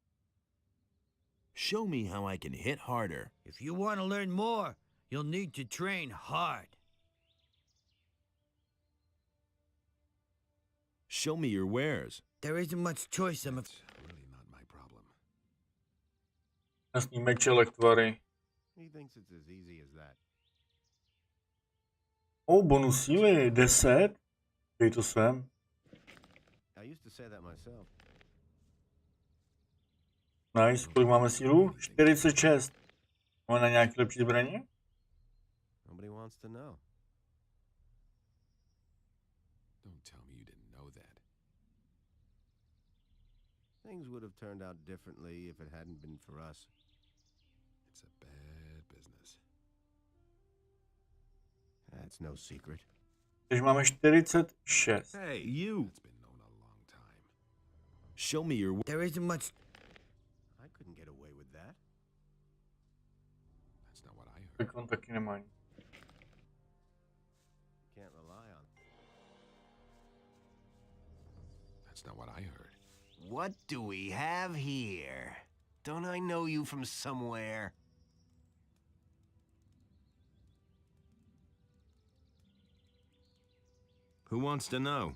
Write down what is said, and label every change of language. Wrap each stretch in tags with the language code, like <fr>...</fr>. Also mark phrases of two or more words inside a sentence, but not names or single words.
<en>Show me how I can hit harder. If you want to learn more, you'll need to train hard. Show me your wares. There isn't much choice, I'm That's really not my problem.</en> <cs>Jasný meče, lektvary.</cs> <en>He thinks it's as easy as that.</en> <cs>Bonus síly, 10. Dej to sem.</cs> <en>I used to say that myself. Nice,</en> <cs>kolik máme sílu? 46. Máme na nějaké lepší zbraně?</cs> <en>Nobody wants to know. Don't tell me you didn't know that. Things would have turned out differently if it hadn't been for us. It's a bad business. That's no secret.</en> <cs>Takže máme 46.</cs> <en>Hey, you! It's been known a long time. Show me your... There isn't much. I couldn't get away with that. That's not what I heard.</en> <cs>Tak on taky nemá.</cs> <en>Can't rely on. That's not what I heard. What do we have here? Don't I know you from somewhere? Who wants to know?</en>